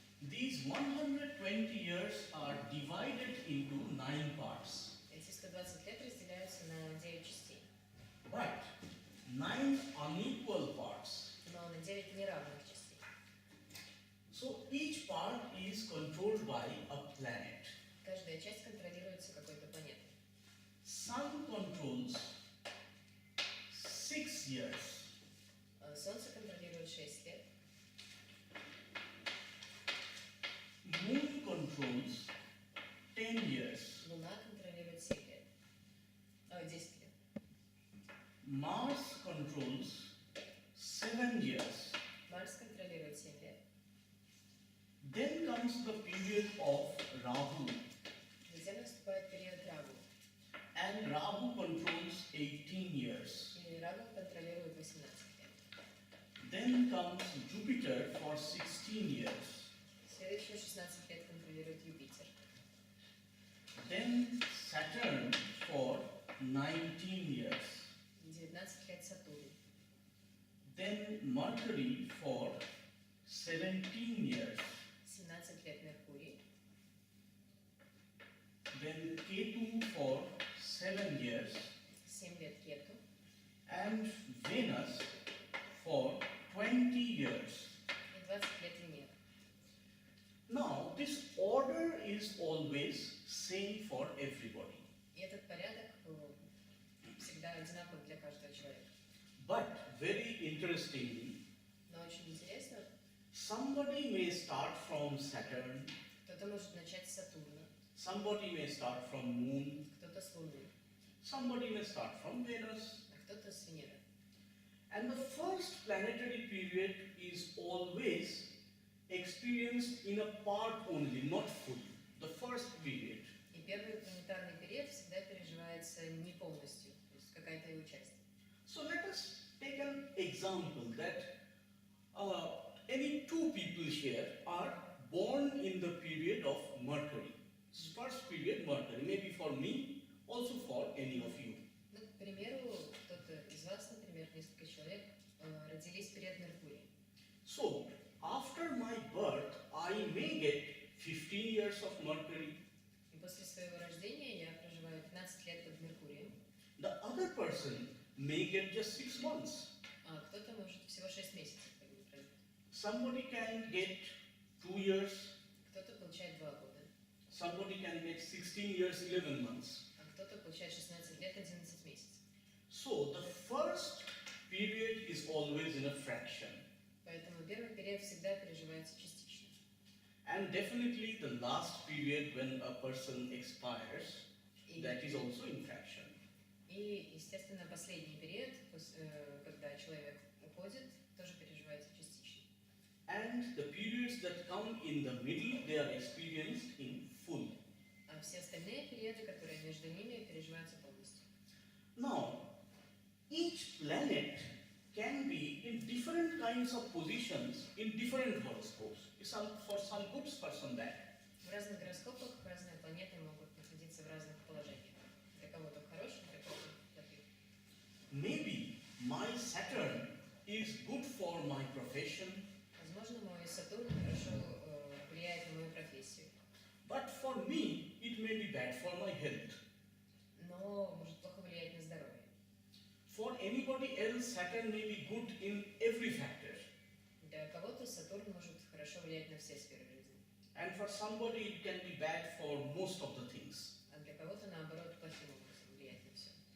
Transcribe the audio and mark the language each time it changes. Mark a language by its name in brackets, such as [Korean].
[English] these 120 years are divided into 9 parts. [Russian] эти 120 лет разделяются на 9 частей, [English] But 9 unequal parts. [Russian] но на 9 неравных частей. [English] So each part is controlled by a planet. [Russian] Каждая часть контролируется какой-то планетой. [English] Sun controls 6 years. [Russian] Солнце контролирует 6 лет, [English] Moon controls 10 years. [Russian] Луна контролирует 7 лет, 10 лет. [English] Mars controls 7 years. [Russian] Марс контролирует 7 лет. [English] Then comes the period of Rahu. [Russian] Затем наступает период Рагу. [English] And Rahu controls 18 years. [Russian] И Рагу контролирует 18 лет. [English] Then comes Jupiter for 16 years. [Russian] Следующие 16 лет контролирует Юпитер. [English] Then Saturn for 19 years. [Russian] 19 лет Сатурн. [English] Then Mercury for 17 years. [Russian] 17 лет Меркурий. [English] Then Ketu for 7 years. [Russian] 7 лет Кету. [English] And Venus for 20 years. [Russian] И 20 лет Венера. [English] Now, this order is always same for everybody. [Russian] И этот порядок всегда одинаков для каждого человека. [English] But very interestingly, [Russian] Но очень интересно, [English] somebody may start from Saturn, [Russian] кто-то может начать с Сатурна, [English] somebody may start from Moon, [Russian] кто-то с Луны, [English] somebody may start from Venus. [Russian] а кто-то с Венеры. [English] And the first planetary period is always experienced in a part only, not fully. The first period. [Russian] И первый планетарный период всегда переживается не полностью, то есть какая-то его часть. [English] So let us take an example that any two people here are born in the period of Mercury. First period Mercury, maybe for me, also for any of you. [Russian] Ну, к примеру, кто-то из вас, например, несколько человек, родились в период Меркурия. [English] So after my birth, I may get 15 years of Mercury. [Russian] И после своего рождения я проживаю 15 лет под Меркурием, [English] The other person may get just 6 months. [Russian] а кто-то может всего 6 месяцев прожить. [English] Somebody can get 2 years. [Russian] Кто-то получает 2 года, [English] Somebody can get 16 years, 11 months. [Russian] а кто-то получает 16 лет, 11 месяцев. [English] So the first period is always in a fraction. [Russian] Поэтому первый период всегда переживается частично. [English] And definitely the last period when a person expires, [Russian] И, [English] that is also in fraction. [Russian] и, естественно, последний период, когда человек уходит, тоже переживается частично. [English] And the periods that come in the middle, they are experienced in full. [Russian] А все остальные периоды, которые между ними, переживаются полностью. [English] Now, each planet can be in different kinds of positions in different horoscopes. For some good, for some bad. [Russian] В разных гороскопах разные планеты могут находиться в разных положениях. Для кого-то в хороших, для кого-то в плохих. [English] Maybe my Saturn is good for my profession, [Russian] Возможно, мой Сатурн хорошо влияет на мою профессию, [English] but for me it may be bad for my health. [Russian] но может плохо влиять на здоровье. [English] For anybody else, Saturn may be good in every factor. [Russian] Для кого-то Сатурн может хорошо влиять на все сферы жизни, [English] And for somebody it can be bad for most of the things. [Russian] а для кого-то, наоборот, плохим образом влияет на все.